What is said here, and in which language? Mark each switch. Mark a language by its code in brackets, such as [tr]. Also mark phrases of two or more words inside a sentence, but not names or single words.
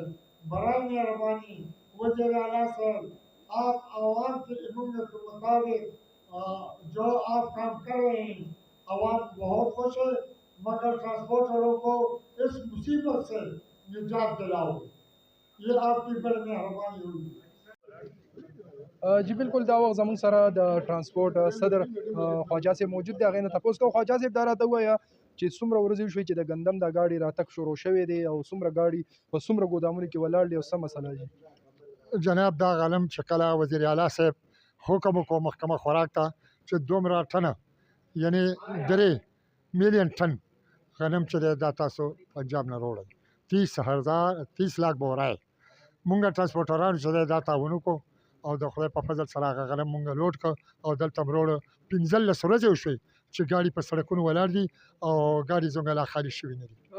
[ur] برائے مہربانی وزیر اعلیٰ صاحب، آپ عوام کی امامت کے مطابق جو آپ کام کر رہے ہیں، عوام بہت خوش ہے، مگر ٹرانسپورٹروں کو اس مصیبت سے نجات دلاؤ، یہ آپ کی بڑی مہربانی ہوگی. جی بالکل [ps] دا وخت زموږ سره د ترانسپورت صدر خواجه صاحب موجود دی. هغې نه تپوس کوو خواجه صاحب دا راته ووایه چې څومره ورځې وشوې چې د ګندم دا ګاډي راتګ شروع شوی دی او څومره ګاډي په څومره ګودامونو کې ولاړ دي او څه مسله دي؟ جناب دا غنم چې کله وزیر اعلی صاحب حکم وکړو محکمه خوراک ته چې دومره ټنه یعنی 3 میلیون ټن غنم چې دی دا تاسو پنجاب نه روړئ 30 لاک بورای مونږ ټرانسپورټرانو چې دی دا تعاون وکړو او د خدای په فضل سره هغه غنم مونږ لوډ کړ او دلته م روړه 15 ورځې وشوې چې ګاډي په سړکونو ولاړ دي او ګاډي زموږ لا خالي شوي نه دي.